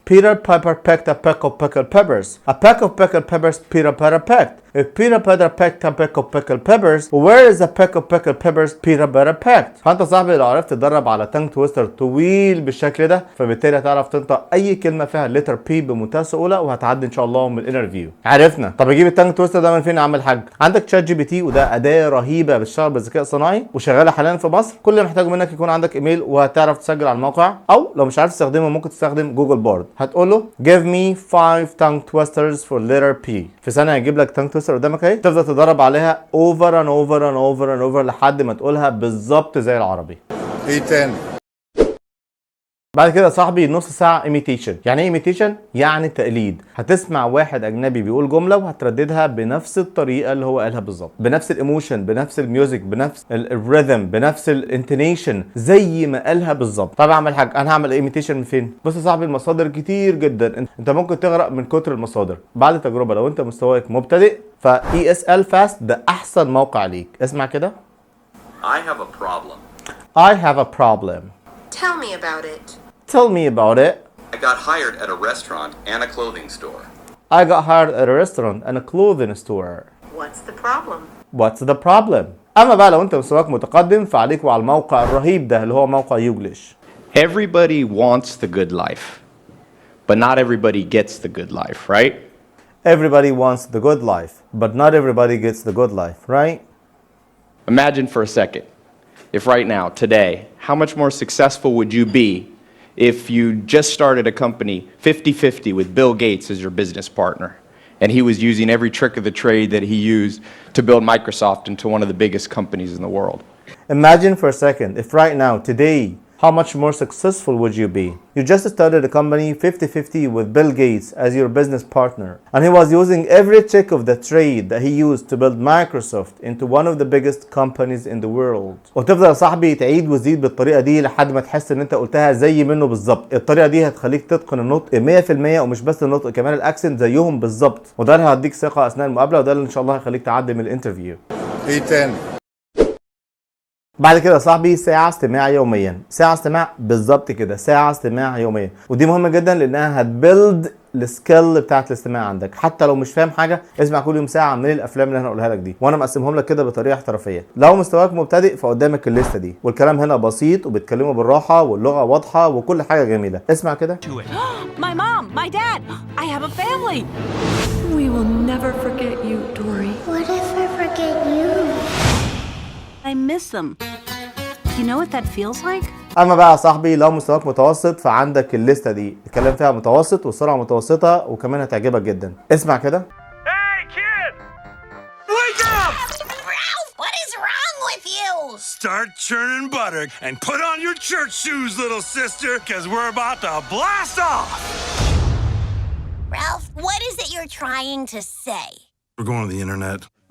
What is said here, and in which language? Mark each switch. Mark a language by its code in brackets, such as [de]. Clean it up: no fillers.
[en] Peter Piper pecked a peck of pickled peppers. A peck of pickled peppers Peter Piper pecked. If Peter Piper pecked a peck of pickled peppers, where is the peck of pickled peppers Peter Piper pecked? [ar] فانت صاحبي لو عرفت تتدرب على تانج تويستر طويل بالشكل ده فبالتالي هتعرف تنطق اي كلمه فيها الليتر بي بمنتهى السهوله وهتعدي ان شاء الله من الانترفيو. عرفنا. طب اجيب التانج تويستر ده من فين يا عم الحاج؟ عندك تشات جي بي تي، وده اداه رهيبه بتشتغل بالذكاء الصناعي وشغاله حاليا في مصر. كل اللي محتاجه منك يكون عندك ايميل وهتعرف تسجل على الموقع، او لو مش عارف تستخدمه ممكن تستخدم جوجل بورد. هتقول له [en] give me 5 tongue twisters for letter P. [ar] في ثانيه هيجيب لك تانج تويستر قدامك اهي، تفضل تدرب عليها [en] over and over and over [ar] and over لحد ما تقولها بالظبط زي العربي. ايه تاني؟ بعد كده يا صاحبي نص ساعه ايميتيشن. يعني ايه ايميتيشن؟ يعني تقليد. هتسمع واحد اجنبي بيقول جمله وهترددها بنفس الطريقه اللي هو قالها بالظبط، بنفس الايموشن، بنفس الميوزك، بنفس الريذم، بنفس الانتونيشن زي ما قالها بالظبط. طب اعمل حاجه، انا هعمل ايميتيشن من فين؟ بص يا صاحبي المصادر كتير جدا، انت ممكن تغرق من كتر المصادر. بعد تجربه لو انت مستواك مبتدئ فاي اس ال فاست ده احسن موقع ليك. اسمع كده. [en] I have a problem. I have a problem. Tell me about it. Tell me about it. I got hired at a restaurant and a clothing store. I got hired at a restaurant and a clothing store. What's the problem? What's the problem? [ar] اما بقى لو انت مستواك متقدم فعليك وعلى الموقع الرهيب ده اللي هو موقع يوجلش. [en] Everybody wants the good life, but not everybody gets the good life, right? Everybody wants the good life, but not everybody gets the good life, right? Imagine for a second, if right now, today, how much more successful would you be if you just started a company 50-50 with Bill Gates as your business partner, and he was using every trick of the trade that he used to build Microsoft into one of the biggest companies in the world? Imagine for a second if right now, today, How much more successful would you be? You just started a company 50-50 with Bill Gates as your business partner, and he was using every trick of the trade that he used to build Microsoft into one of the biggest companies in the world. [ar] وتفضل يا صاحبي تعيد وتزيد بالطريقة دي لحد ما تحس ان انت قلتها زي منه بالظبط. الطريقة دي هتخليك تتقن النطق 100% ومش بس النطق كمان الاكسنت زيهم بالظبط، وده اللي هيديك ثقة اثناء المقابلة، وده اللي ان شاء الله هيخليك تعدي من الانترفيو. ايه تاني؟ بعد كده يا صاحبي ساعة استماع يوميا، ساعة استماع بالظبط كده، ساعة استماع يوميا، ودي مهمة جدا لانها هتبيلد السكيل بتاعت الاستماع عندك. حتى لو مش فاهم حاجة اسمع كل يوم ساعة من الافلام اللي انا هقولها لك دي، وانا مقسمهم لك كده بطريقة احترافية. لو مستواك مبتدئ فقدامك الليستة دي، والكلام هنا بسيط وبتكلمه بالراحة واللغة واضحة وكل حاجة جميلة. اسمع كده. [en] My mom, my dad, I have a family. We will never forget you, Dory. What if I forget you? I miss them. You know what that feels like? [ar] اما بقى يا صاحبي لو مستواك متوسط فعندك الليستة دي، الكلام فيها متوسط والسرعة متوسطة وكمان هتعجبك جدا. اسمع كده. [en] Hey, kid! Wake up! Ralph, what is wrong with you? Start churning butter and put on your church shoes, little sister, because we're about to blast off! Ralph, what is it you're trying to say? We're going to the internet.